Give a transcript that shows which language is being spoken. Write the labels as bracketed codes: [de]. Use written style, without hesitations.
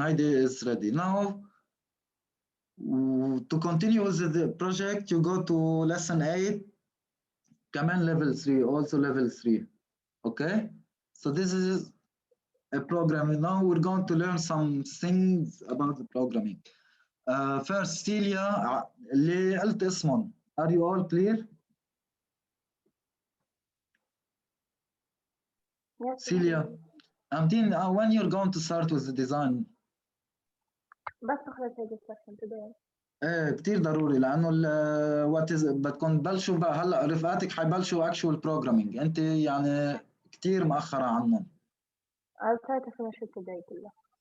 [ar] هيدي [en] is ready. Now to continue with the project, you go to lesson 8, [ar] كمان [en] level 3, also level 3. Okay? So this is a programming. Now we're going to learn some things about the programming. First, [ar] Celia, اللي قلت اسمهم. [en] Are you all clear? Yes. Celia, Amtin, when you're going to start with the design? [ar] بس تخلص هيدي السكشن [en] today. [ar] ايه كتير ضروري لانه بدكم تبلشوا بقى هلا رفقاتك حيبلشوا [en] actual programming. [ar] انت يعني كتير مأخرة عنهم. [en] I'll try to finish it today [ar] كلها.